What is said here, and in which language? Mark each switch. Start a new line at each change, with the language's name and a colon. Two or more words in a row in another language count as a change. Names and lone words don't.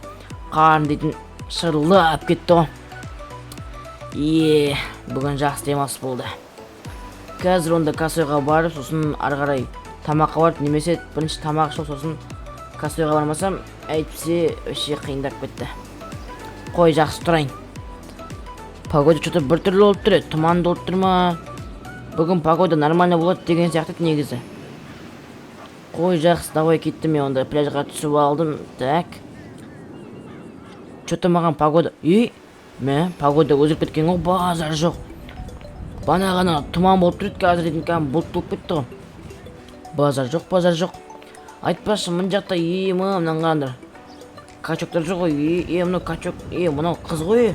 Kazakh: Қарным дейтін шырылдап кетті ғой. Бүгін жақсы демалыс болды. Қазір онда кассойға барып, сосын ары қарай тамаққа барып, немесе бірінші тамақ ішіп, сосын кассойға бармасам, әйтпесе вообще қиындап кетті. Қой, жақсы тұрайын.
Russian: Погода что-то
Kazakh: бір түрлі болып тұр, тұман болып тұр ма? Бүгін
Russian: погода нормально
Kazakh: болады деген сияқты негізі. Қой, жақсы, давай кеттім, мен онда пляжға түсіп алдым.
Russian: Так. Что-то маған погода...
Kazakh: Погода өзгеріп кеткен ғой, базар жоқ. Бана ғана тұман болып тұрды, қазір дейтін кәдімгі бұлт болып кетті ғой. Базар жоқ. Айтпашы, мына жақта мынаны қараңдар. Качоктар жоқ ғой, мынау качок, мынау қыз ғой.